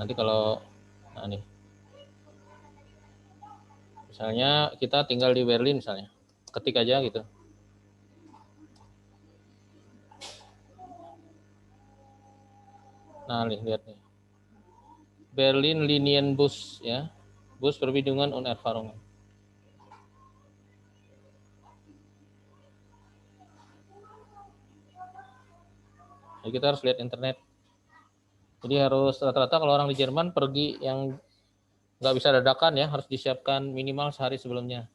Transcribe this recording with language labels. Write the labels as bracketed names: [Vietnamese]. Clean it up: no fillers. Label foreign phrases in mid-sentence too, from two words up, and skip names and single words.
[Indonesian] Nanti kalau nah nih. Misalnya kita tinggal di Berlin misalnya. Ketik aja gitu. Nah, lihat nih. Berlin Linienbus ya. [German] Bus Verbindungen und Erfahrungen. [Indonesian] Jadi kita harus lihat internet. Jadi harus rata-rata kalau orang di Jerman pergi yang nggak bisa dadakan ya, harus disiapkan minimal sehari sebelumnya.